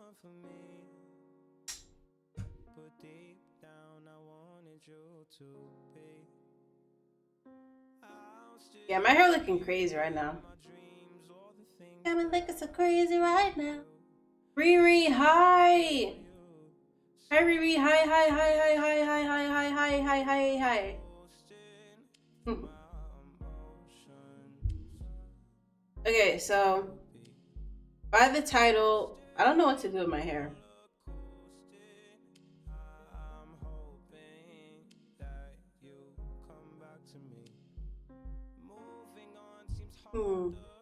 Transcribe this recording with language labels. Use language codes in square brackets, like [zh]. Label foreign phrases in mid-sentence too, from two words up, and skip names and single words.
[en] Yeah, my hair looking crazy right now. I'm looking so crazy right now. Riri, hi! Hi Riri, hi, hi, hi, hi, hi, hi, hi, hi, hi, hi, hi, hi. Okay, so by the title, I don't know what to do with my hair. Hmm.